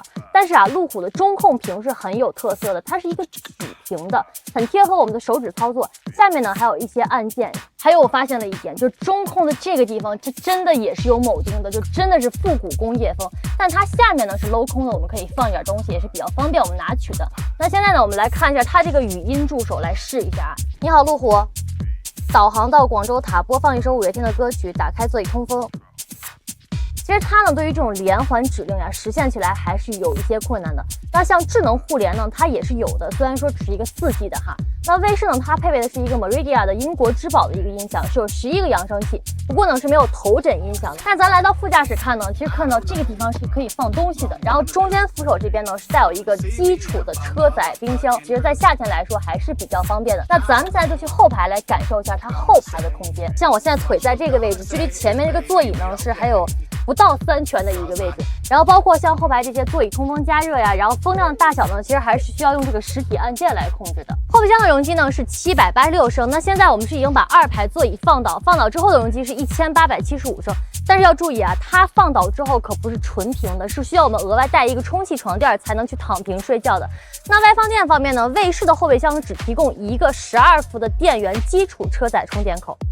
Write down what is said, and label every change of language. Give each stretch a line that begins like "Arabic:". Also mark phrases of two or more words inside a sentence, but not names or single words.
Chinese: 但是啊，路虎的中控屏是很有特色的，它是一個曲屏的，很貼合我們的手指操作。下面呢還有一些按键，还有我發現了一點，就是中控的這個地方，這真的也是有鉚釘的，就真的是復古工業風。但它下面呢是鏤空的，我們可以放一點東西，也是比較方便我們拿取的。那現在呢，我們來看一下它這個語音助手，來試一下。你好，路虎，導航到廣州塔，播放一首五月天的歌曲，打開座椅通風。其實它呢，對於這種連環指令呀，實現起來還是有一些困難的。那像智能互聯呢，它也是有的，雖然說只是一個4G 的哈。那衛士呢，它配備的是一個 Meridia 的英國之寶的一個音響，是有11個揚聲器，不過呢是沒有頭枕音響的。但咱來到副駕駛看呢，其實看到這個地方是可以放東西的，然後中間扶手這邊呢是帶有一個基礎的車載冰箱，其實在夏天來說還是比較方便的。那咱們现在就去後排來感受一下它後排的空間。像我現在腿在這個位置，距離前面這個座椅呢是還有不到3拳的一個位置，然後包括像後排這些座椅通風加熱呀，然後風量的大小呢，其實還是需要用這個實體按鍵來控制的。後備箱的容積呢是786升，那現在我们是已經把2排座椅放倒之後的容積是1875升，但是要注意啊，它放倒之後可不是純平的，是需要我們額外帶一個充氣床墊才能去躺平睡覺的。那外放電方面呢，衛士的後備箱只提供一個12伏的電源基礎車載充電口。